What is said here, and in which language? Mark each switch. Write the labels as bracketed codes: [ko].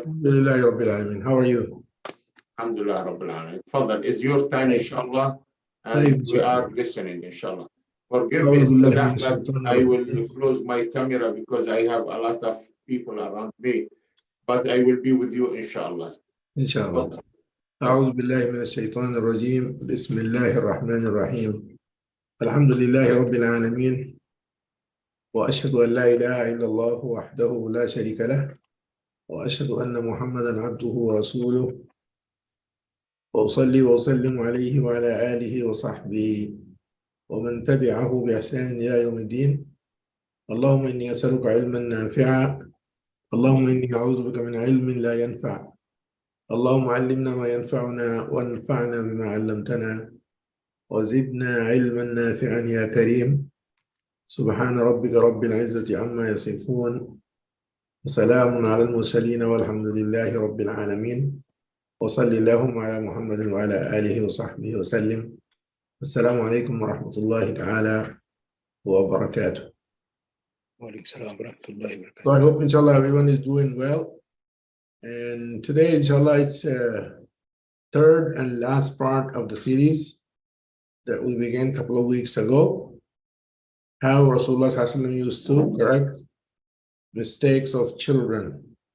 [ar] Alhamdulillah Rabbil Alamin. [en] How are you? [ar] Alhamdulillah Rabbil Alamin. [en] Fadal, it's your time, inshallah. And we are listening, inshallah. Forgive me, Ustaz Ahmad, I will close my camera because I have a lot of people around me. But I will be with you, inshallah. [ar] Inshallah. أعوذ بالله من الشيطان الرجيم. بسم الله الرحمن الرحيم. الحمد لله رب العالمين. وأشهد أن لا إله إلا الله وحده لا شريك له. وأشهد أن محمدا عبده ورسوله. وأصلي وأسلم عليه وعلى آله وصحبه ومن تبعه بإحسان إلى يوم الدين. اللهم إني أسألك علما نافعا. اللهم إني أعوذ بك من علم لا ينفع. اللهم علمنا ما ينفعنا وانفعنا بما علمتنا وزدنا علما نافعا يا كريم. سبحان ربك رب العزة عما يصفون وسلام على المرسلين والحمد لله رب العالمين. وصلي اللهم على محمد وعلى آله وصحبه وسلم. السلام عليكم ورحمة الله تعالى وبركاته. [en] So I hope inshallah everyone is doing well. And today inshallah it's third and last part of the series that we began a couple of weeks ago. How Rasulullah [ar] Sallallahu Alaihi Wasallam [en] used to correct mistakes of children.